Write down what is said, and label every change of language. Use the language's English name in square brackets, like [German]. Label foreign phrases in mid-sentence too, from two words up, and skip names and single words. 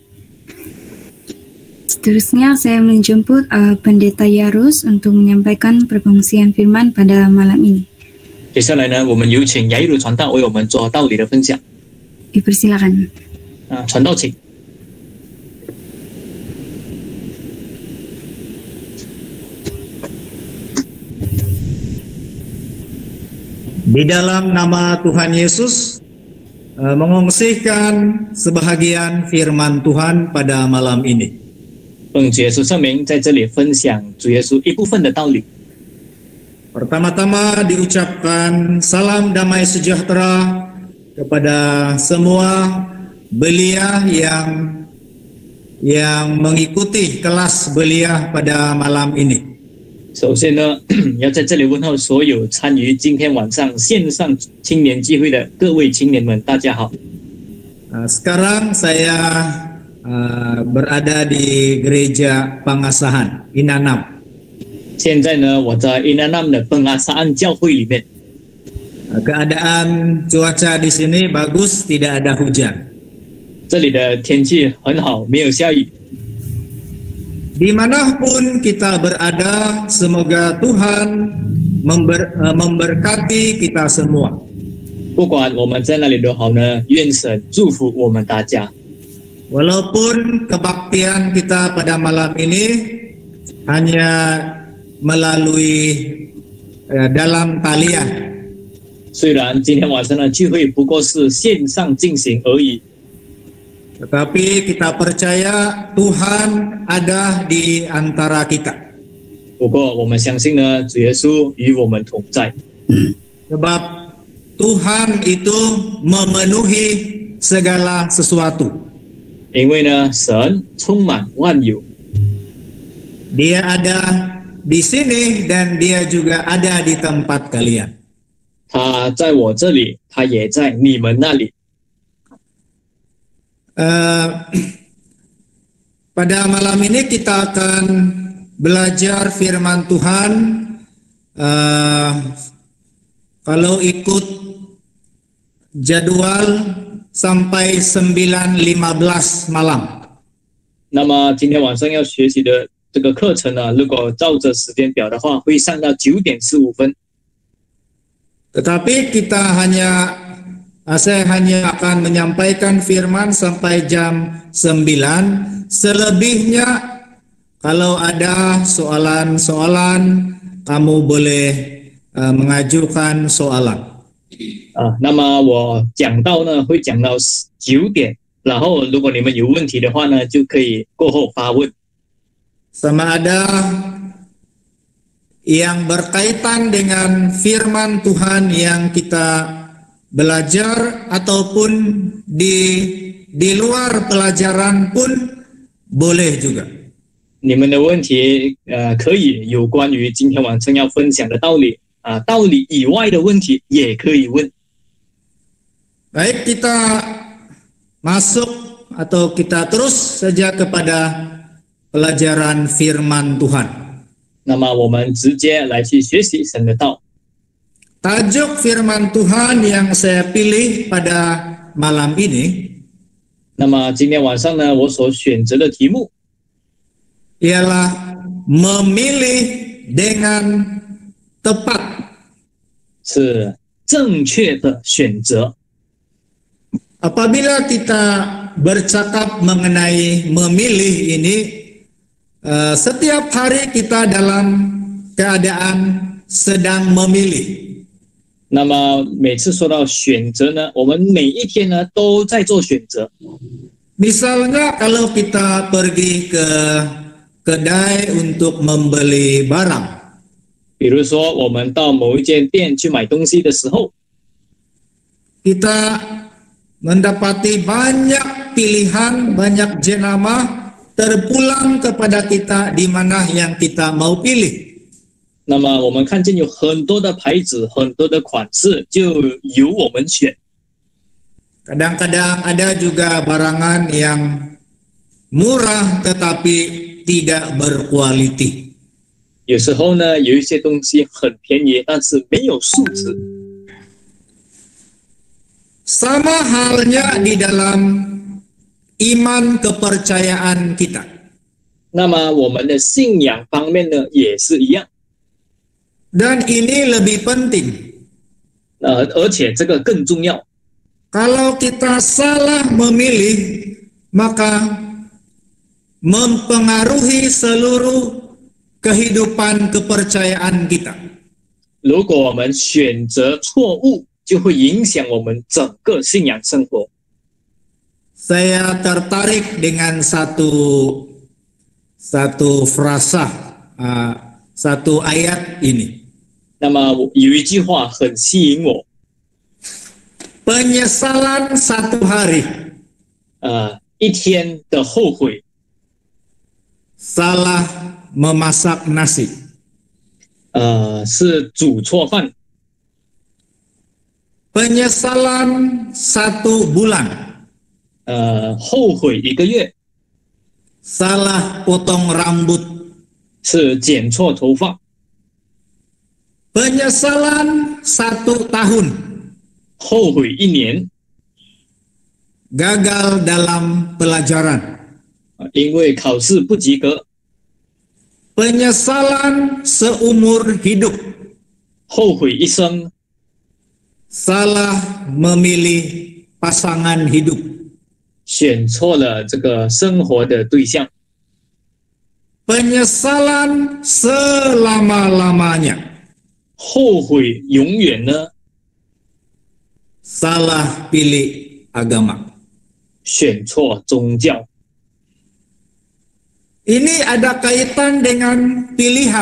[Malay] Seterusnya saya menjemput Pendeta Yarus untuk menyampaikan perkongsian firman pada malam ini. [Chinese] 接下来呢，我们有请雅一鲁传道为我们做道理的分享。 [Malay] Dipersilakan. [Chinese] 传道请。 [Malay] Di dalam nama Tuhan Yesus, mengungsikan sebahagian firman Tuhan pada malam ini. [Chinese] 奉主耶稣圣名，在这里分享主耶稣一部分的道理。 [Malay] Pertama-tama diucapkan salam damai sejahtera kepada semua belia yang mengikuti kelas belia pada malam ini. [Chinese] 首先呢，要在这里问候所有参与今天晚上线上青年聚会的各位青年们，大家好。 [Malay] Sekarang saya berada di gereja Pangasahan, Inanam. [Chinese] 现在呢，我在 Inanam 的本阿萨安教会里面。 [Malay] Keadaan cuaca di sini bagus, tidak ada hujan. [Chinese] 这里的天气很好，没有下雨。 [Malay] Dimanapun kita berada, semoga Tuhan memberkati kita semua. [Chinese] 不管我们在哪里都好呢，愿神祝福我们大家。 [Malay] Walaupun kebaktian kita pada malam ini hanya melalui dalam talian. [Chinese] 虽然今天晚上的聚会不过是线上进行而已， [Malay] Tetapi kita percaya Tuhan ada di antara kita. [Chinese] 不过我们相信呢，主耶稣与我们同在。 [Malay] Sebab Tuhan itu memenuhi segala sesuatu. [Chinese] 因为呢，神充满万有， [Malay] Dia ada di sini dan dia juga ada di tempat kalian. [Chinese] 他在我这里，他也在你们那里。 [Malay] Pada malam ini kita akan belajar firman Tuhan. Kalau ikut jadwal sampai 9:15 malam. [Chinese] 那么今天晚上要学习的这个课程呢，如果照着时间表的话，会上到9:15。 [Malay] Tetapi saya hanya akan menyampaikan firman sampai jam 9. Selebihnya kalau ada soalan-soalan, kamu boleh mengajukan soalan. [Chinese] 那么我讲到呢，会讲到9点，然后如果你们有问题的话呢，就可以过后发问。 [Malay] Sama ada yang berkaitan dengan firman Tuhan yang kita belajar ataupun di luar pelajaran pun boleh juga. [Chinese] 你们的问题可以有关于今天晚上要分享的道理道理以外的问题也可以问。 [Malay] Baik, kita masuk atau kita terus saja kepada pelajaran firman Tuhan. [Chinese] 那么我们直接来去学习神的道。 [Malay] tajuk firman Tuhan yang saya pilih pada malam ini [Chinese] 那么今天晚上呢，我所选择的题目 [Malay] ialah memilih dengan tepat. [Chinese] 是正确的选择。 [Malay] Apabila kita bercakap mengenai memilih ini, setiap hari kita dalam keadaan sedang memilih. [Chinese] 那么每次说到选择呢，我们每一天呢都在做选择。 [Malay] Misalnya kalau kita pergi ke kedai untuk membeli barang, [Chinese] 比如说我们到某一间店去买东西的时候， [Malay] kita mendapati banyak pilihan, banyak jenama terpulang kepada kita di mana yang kita mau pilih. [Chinese] 那么我们看见有很多的牌子，很多的款式，就由我们选。 [Malay] Kadang-kadang ada juga barangan yang murah tetapi tidak berkualiti. [Chinese] 有时候呢，有一些东西很便宜，但是没有素质。 [Malay] Sama halnya di dalam iman kepercayaan kita. [Chinese] 那么我们的信仰方面呢，也是一样。 [Malay] Dan ini lebih penting. [Chinese] 而且这个更重要。 [Malay] Kalau kita salah memilih, maka mempengaruhi seluruh kehidupan kepercayaan kita. [Chinese] 如果我们选择错误，就会影响我们整个信仰生活。 [Malay] Saya tertarik dengan satu frasa, satu ayat ini. [Chinese] 那么有一句话很吸引我， [Malay] Penyesalan satu hari, [Chinese] 一天的后悔， [Malay] salah memasak nasi. [Chinese] 是煮错饭。 [Malay] Penyesalan satu bulan, [Chinese] 后悔1个月， [Malay] salah potong rambut. [Chinese] 是剪错头发。 [Malay] Penyesalan satu tahun, [Chinese] 后悔1年， [Malay] gagal dalam pelajaran. [Chinese] 因为考试不及格。 [Malay] Penyesalan seumur hidup, [Chinese] 后悔一生， [Malay] salah memilih pasangan hidup. [Chinese] 选错了这个生活的对象。 [Malay] Penyesalan selama-lamanya, [Chinese] 后悔永远呢， [Malay] salah pilih agama. [Chinese] 选错宗教。 [Malay] Ini ada kaitan dengan pilihan.